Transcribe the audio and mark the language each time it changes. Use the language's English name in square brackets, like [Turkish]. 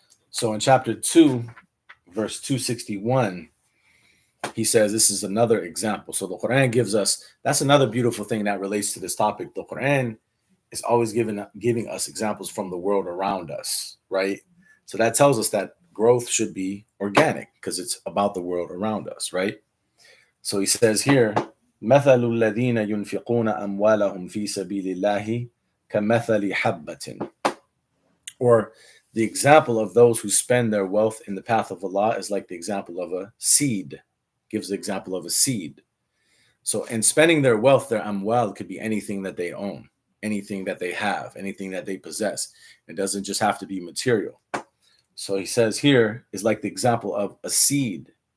[English] So in chapter 2, verse 261, he says this is another example. So the Quran gives us, that's another beautiful thing that relates to this topic. The Quran is always giving us examples from the world around us, right? So that tells us that growth should be organic because it's about the world around us, right? So he says here, [Arabic] مَثَلُ الَّذِينَ يُنْفِقُونَ أَمْوَالَهُمْ فِي سَبِيلِ اللَّهِ كَمَثَلِ حَبَّةٍ. [English] Or the example of those who spend their wealth in the path of Allah is like the example of a seed. Gives the example of a seed. So in spending their wealth, their amwal could be anything that they own, anything that they have, anything that they possess. It doesn't just have to be material. So he says here is like the example of a seed.